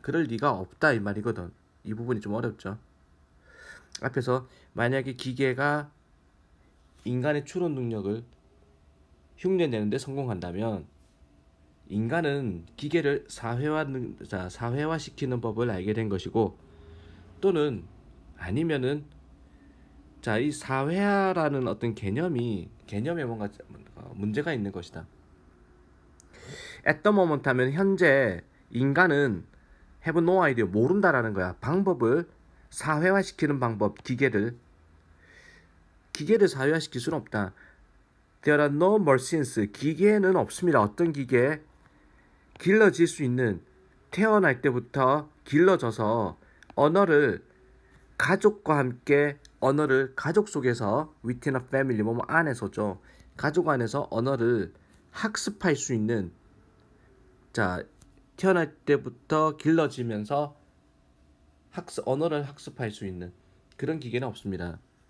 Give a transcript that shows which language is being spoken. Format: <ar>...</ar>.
<ko>그럴 리가 없다 이 말이거든. 이 부분이 좀 어렵죠. 앞에서 만약에 기계가 인간의 추론 능력을 흉내내는데 성공한다면 인간은 기계를 사회화시키는 법을 알게 된 것이고, 또는 아니면은 이 사회화라는 어떤 개념에 뭔가 문제가 있는 것이다.</ko> <en>At the moment</en> <ko>하면 현재 인간은</ko> <en>have no idea,</en> <ko>모른다라는 거야. 방법을 사회화시키는 방법, 기계를 사회화시킬 수는 없다.</ko> <en>There are no machines,</en> <ko>기계는 없습니다. 어떤 기계? 길러질 수 있는, 태어날 때부터 길러져서 가족과 함께 언어를 가족 속에서</ko> <en>within a family,</en> <ko>뭐 안에서죠. 가족 안에서 언어를 학습할 수 있는, 태어날 때부터 길러지면서 언어를 학습할 수 있는 그런 기계는 없습니다.</ko>